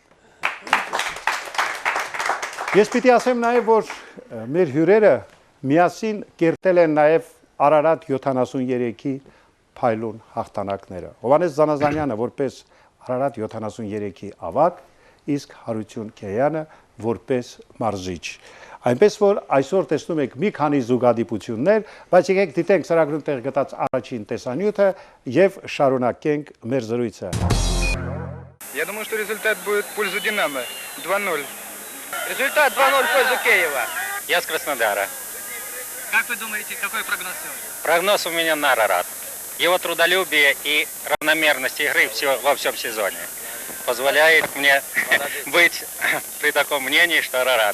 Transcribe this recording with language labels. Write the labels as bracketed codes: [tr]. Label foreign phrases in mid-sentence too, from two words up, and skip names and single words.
[hy] Ես պիտի ասեմ նաև, որ մեր հյուրերը միասին կերտել են նաև Արարատ 73-ի փայլուն հաղթանակները։ Հովանես Զանազանյանը որպես Արարատ 73-ի ավագ, իսկ Հարություն Քեյանը որպես մարզիչ։ Այնպես որ այսօր տեսնում եք մի քանի զուգադիպություններ, բայց եկեք դիտենք ծրագրում տեղ գտած առաջին տեսանյութը եւ շարունակենք մեր զրույցը։ [ru] Я думаю, что результат будет в пользу Динамо 2-0. Результат 2-0 в пользу Киева. Я с Краснодара. Как вы думаете, какой прогноз сегодня? Прогноз у меня на Арарат. Его трудолюбие и равномерность игры во всем сезоне позволяет мне быть при таком мнении, что Арарат.